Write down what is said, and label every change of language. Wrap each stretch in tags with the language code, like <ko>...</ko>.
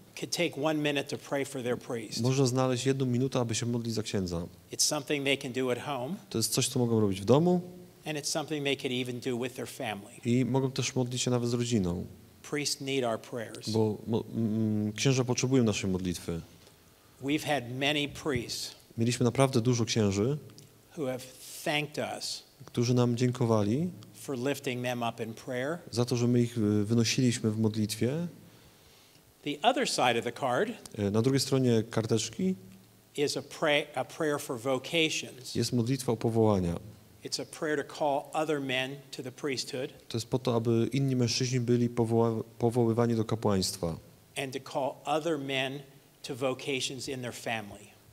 <en>could take 1 minute to pray for their priest.</en> <pl>może znaleźć 1 minutę, aby się modlić za księdza.</pl> <en>It's something they can do at home,</en> <pl>To jest coś, co mogą robić w domu</pl> <en>and it's something they could even do with their family.</en> <pl>i mogą też modlić się nawet z rodziną,</pl> <en>Priests need our prayers.</en> <pl>bo księża potrzebują naszej modlitwy.</pl> <en>We've had many priests</en> <pl>Mieliśmy naprawdę dużo księży,</pl> <en>who have thanked us</en> <pl>którzy nam dziękowali</pl> <en>for lifting them up in prayer.</en> <pl>za to, że my ich wynosiliśmy w modlitwie.</pl> <en>The other side of the card</en> <pl>Na drugiej stronie karteczki</pl> <en>is a prayer for vocations.</en> <pl>jest modlitwa o powołania.</pl> <en>It's a prayer to call other men to the priesthood</en> <pl>To jest po to, aby inni mężczyźni byli powoływani do kapłaństwa</pl> <en>and to call other men to vocations in their family.</en>